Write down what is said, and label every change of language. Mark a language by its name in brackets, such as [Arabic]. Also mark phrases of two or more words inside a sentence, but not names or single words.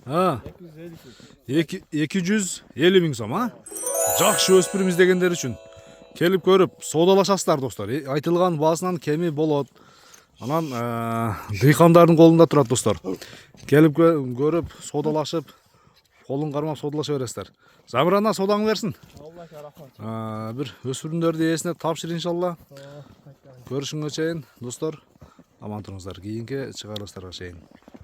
[Kyrgyz] 250 миң сом, Жакшы өспүрүм издегендер үчүн келип көрүп соодалашасыздар достор. Айтылган баасынан кеми болот. Анан дыйкандардын колунда турат достор. Келип көрүп соодалашып, колун кармап соодалаша бересиздер. [Kazakh] Замирана содаңы берсін. Аллаға рахмат. Бір өспірімдерді иесіне тапшыр иншалла. Көрішіңе чейін достар. Аман тұрыңыздар. Кейінгі шығарылыстарға шейін.